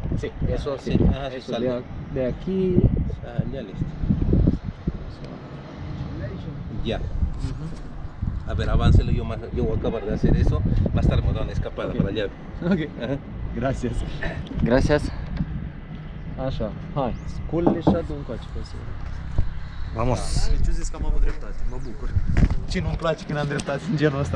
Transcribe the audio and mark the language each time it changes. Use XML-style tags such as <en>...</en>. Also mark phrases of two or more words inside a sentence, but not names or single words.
<es>Sí, eso sí. Sí, ajá, sí, Eso sale. de aquí. Ya listo. Ya. A ver, aváncelo, yo voy a acabar de hacer eso. Va a estar mandando una escapada para allá. Ok. Ajá. Gracias. Gracias.</es> <ro>Așa, hai. Sculele și adu încoace pe să.</ro> <es>Vamos.</es> <ro>Deci eu zis că am avut dreptate, mă bucur. Ce nu-mi place când am dreptate în genul ăsta?</ro>